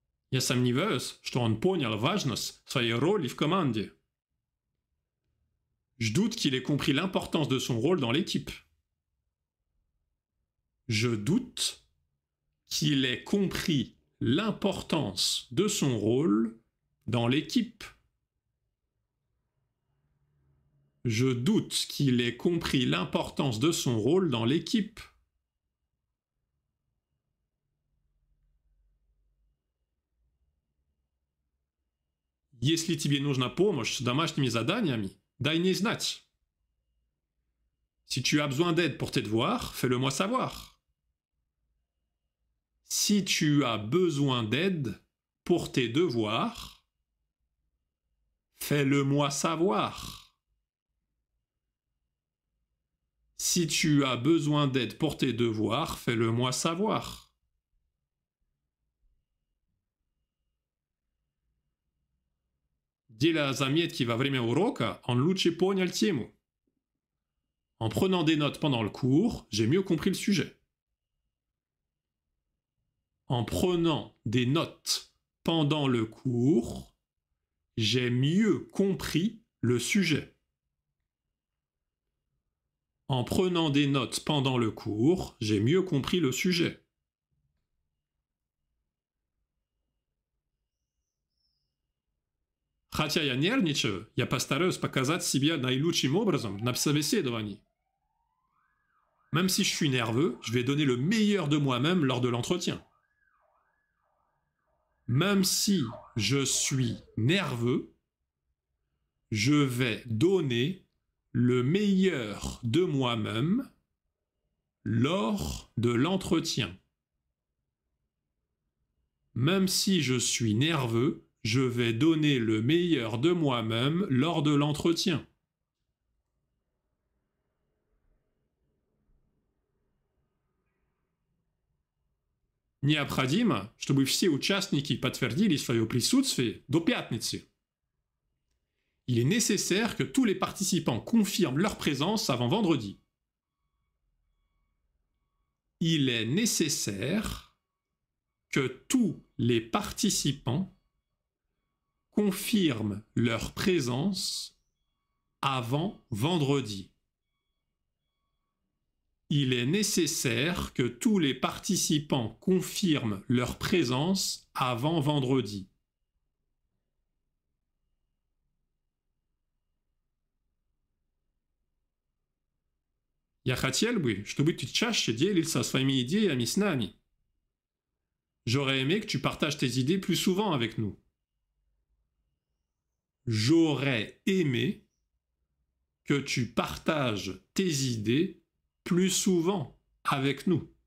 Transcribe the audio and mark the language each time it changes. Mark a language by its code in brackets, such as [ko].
[ru] Я сомневаюсь, что он понял важность своей роли в команде. [fr] Je doute qu'il ait compris l'importance de son rôle dans l'équipe. Je doute qu'il ait compris l'importance de son rôle dans l'équipe. Je doute qu'il ait compris l'importance de son rôle dans l'équipe. [ru] Если тебе нужна помощь с домашними заданиями, дай мне знать. [fr] Si tu as besoin d'aide pour tes devoirs, fais-le moi savoir. Si tu as besoin d'aide pour tes devoirs, fais-le moi savoir. Si tu as besoin d'aide pour tes devoirs, fais-le moi savoir. [ru] Делая заметки во время урока, он лучше понял тему. [fr] En prenant des notes pendant le cours, j'ai mieux compris le sujet. En prenant des notes pendant le cours, j'ai mieux compris le sujet. En prenant des notes pendant le cours, j'ai mieux compris le sujet. [ru] Хотя я нервничаю, я постараюсь показать себя наилучшим образом на собеседовании. [fr] Même si je suis nerveux, je vais donner le meilleur de moi-même lors de l'entretien. Même si je suis nerveux, je vais donner le meilleur de moi-même lors de l'entretien. Même si je suis nerveux, je vais donner le meilleur de moi-même lors de l'entretien. [ru] Необходимо, чтобы все участники подтвердили свое присутствие до пятницы. [fr] Il est nécessaire que tous les participants confirment leur présence avant vendredi. Il est nécessaire que tous les participants confirment leur présence avant vendredi. Il est nécessaire que tous les participants confirment leur présence avant vendredi. [ru] Я хотел бы, чтобы ты чаще делился своими идеями с нами. [fr] J'aurais aimé que tu partages tes idées plus souvent avec nous. J'aurais aimé que tu partages tes idées plus souvent avec nous.